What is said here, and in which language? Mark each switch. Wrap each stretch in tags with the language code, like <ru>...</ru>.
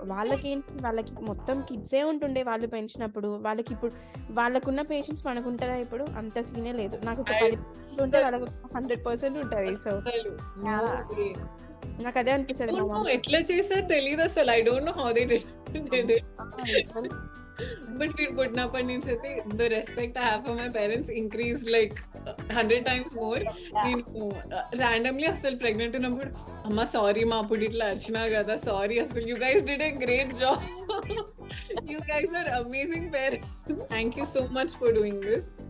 <te>వాళ్ళకి మొత్తం కిడ్సే ఉంటుండే వాళ్ళు పెంచినప్పుడు. వాళ్ళకున్న పేషెన్స్ మనకుంటదా ఇప్పుడు? అంత సీనే లేదు. నాకొక 10% ఉంటే వాళ్ళకొక 100% ఉంటది. సో</te> <en>అసలు no yeah! way.</en> <te>నాకదే అనిపిస్తది మా</te> <en>don't know</en> <te>మమ్మీ. ఎట్లా చేశారు తెలీదు అసలు.</te> <en>I don't know how they did it. Ah! Literally. But we</en> <te>పుట్టినప్పటి నుంచి అయితే</te> <en>the respect I have for my parents increased like 100 times more.</en> <te>నేను randomly అసలు ప్రెగ్నెంట్ ఉన్నప్పుడు అమ్మ సారీ మా అప్పుడు ఇట్లా అరిచినా కదా సారీ అసలు</te> <en>you guys did a great job. You guys are amazing parents. Thank you so much for doing this.</en>